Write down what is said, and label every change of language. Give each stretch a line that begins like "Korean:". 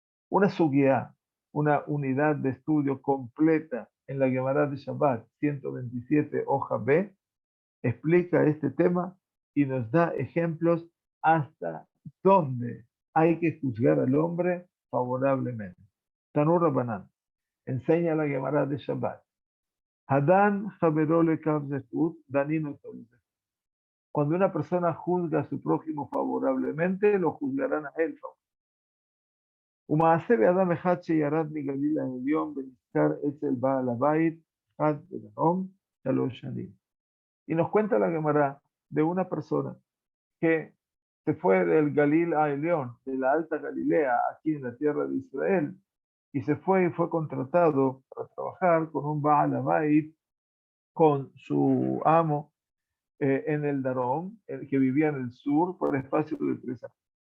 Spanish: Una sugiá, una unidad de estudio completa en la Gemara de Shabbat 127, hoja B, explica este tema y nos da ejemplos hasta dónde hay que juzgar al hombre favorablemente. Tanur Rabbanan enseña la Gemara de Shabbat. Hadán Jaberole Kavzekut, Danino Tolzekut. Cuando una persona juzga a su prójimo favorablemente, lo juzgarán a él.
Hebrew: ומעשה באדם אחד שירד מגליל העליון ונזכר אצל בעל הבית, אחד בדרום, 3 שנים.
Spanish: Y nos cuenta la Gemara de una persona que se fue del Galil a Elión, de la Alta Galilea, aquí en la tierra de Israel, y se fue y fue contratado para trabajar con un Baal Habayit, con su amo en el Darom, el que vivía en el sur, por el espacio de 3 años.